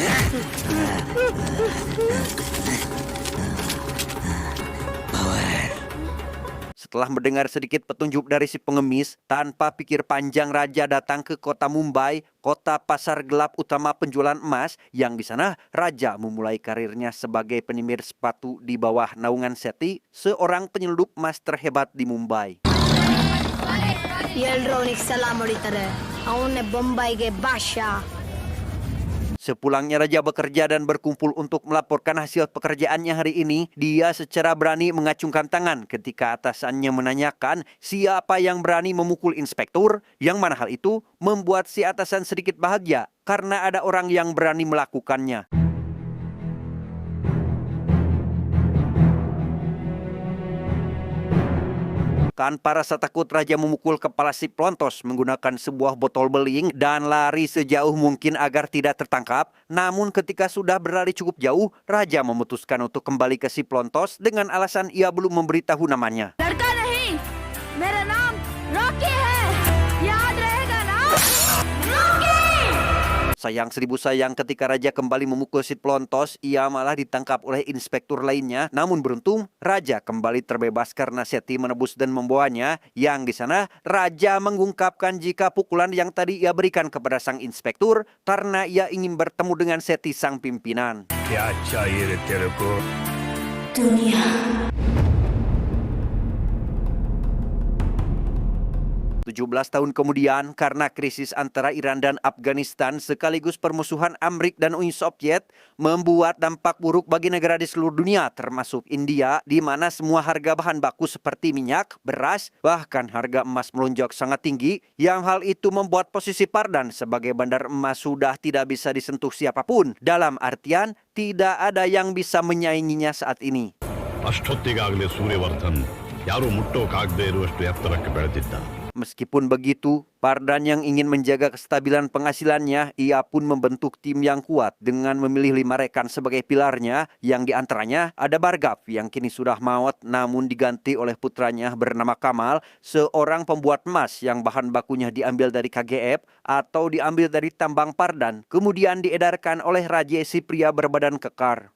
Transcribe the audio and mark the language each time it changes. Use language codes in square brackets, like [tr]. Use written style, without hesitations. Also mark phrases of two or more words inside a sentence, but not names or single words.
[id] Setelah mendengar sedikit petunjuk dari si pengemis, tanpa pikir panjang Raja datang ke kota Mumbai, kota pasar gelap utama penjualan emas, yang di sana Raja memulai karirnya sebagai penyemir sepatu di bawah naungan Sethi, seorang penyeludup emas terhebat di Mumbai. [kn] ಎಲ್ರು ಅವನಿಗೆ ಸಲಾಮ್ ಹೊಡಿತಾರೆ ಅವನ್ನೇ ಬೊಂಬೈಗೆ ಬಾಷಾ. [id] Sepulangnya Raja bekerja dan berkumpul untuk melaporkan hasil pekerjaannya hari ini, dia secara berani mengacungkan tangan ketika atasannya menanyakan siapa yang berani memukul inspektur, yang mana hal itu membuat si atasan sedikit bahagia karena ada orang yang berani melakukannya. Tanpa rasa takut, Raja memukul kepala si pelontos menggunakan sebuah botol beling dan lari sejauh mungkin agar tidak tertangkap. Namun ketika sudah berlari cukup jauh, Raja memutuskan untuk kembali ke si pelontos dengan alasan ia belum memberitahu namanya. [hi] लड़का नहीं, मेरा नाम रॉकी है, याद रहेगा ना? रॉकी! [id] Sayang seribu sayang, ketika Raja kembali memukul si pelontos, ia malah ditangkap oleh inspektur lainnya. Namun beruntung, Raja kembali terbebas karena Sethi menebus dan membawanya. Yang di sana, Raja mengungkapkan jika pukulan yang tadi ia berikan kepada sang inspektur karena ia ingin bertemu dengan Sethi sang pimpinan. [hi] क्या चाहिए रे तेरे को? [id] 17 tahun kemudian, karena krisis antara Iran dan Afghanistan sekaligus permusuhan Amerika dan Uni Soviet membuat dampak buruk bagi negara di seluruh dunia termasuk India, di mana semua harga bahan baku seperti minyak, beras, bahkan harga emas melonjak sangat tinggi, yang hal itu membuat posisi Pardan sebagai bandar emas sudah tidak bisa disentuh siapapun. Dalam artian, tidak ada yang bisa menyainginya saat ini. [kn] ಅಷ್ಟೊತ್ತಿಗಾಗಲೇ ಸೂರ್ಯವರ್ಧನ್ ಯಾರು ಮುಟ್ಟೋಕಾಗದೇ ಇರುವಷ್ಟು ಎತ್ತರಕ್ಕೆ ಬೆಳೆದಿದ್ದ. [id] Meskipun begitu, Pardan yang ingin menjaga kestabilan penghasilannya, ia pun membentuk tim yang kuat dengan memilih 5 rekan sebagai pilarnya, yang diantaranya ada Bhargav yang kini sudah maut namun diganti oleh putranya bernama Kamal, seorang pembuat emas yang bahan bakunya diambil dari KGF atau diambil dari tambang Pardan, kemudian diedarkan oleh Raja si pria berbadan kekar.